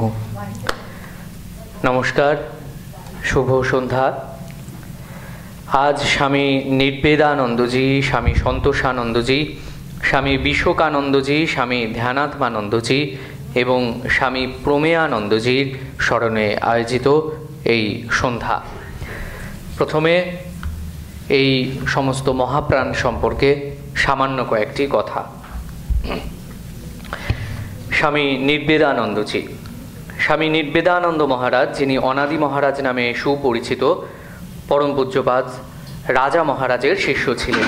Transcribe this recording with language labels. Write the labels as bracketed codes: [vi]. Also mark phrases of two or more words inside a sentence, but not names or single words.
[bn] নমস্কার, শুভ সন্ধ্যা। আজ স্বামী নির্বেদানন্দজি, স্বামী সন্তোষানন্দজি, স্বামী বিশোকানন্দজি, স্বামী ধ্যানাত্মানন্দজি এবং স্বামী প্রমেয়ানন্দজির স্মরণে আয়োজিত এই সন্ধ্যা। প্রথমে এই সমস্ত মহাপ্রাণ সম্পর্কে সামান্য কয়েকটি কথা। স্বামী নির্বেদানন্দজি, স্বামী নির্বেদানন্দ মহারাজ, যিনি অনাদি মহারাজ নামে সুপরিচিত, পরম পূজ্যপাদ রাজা মহারাজের শিষ্য ছিলেন।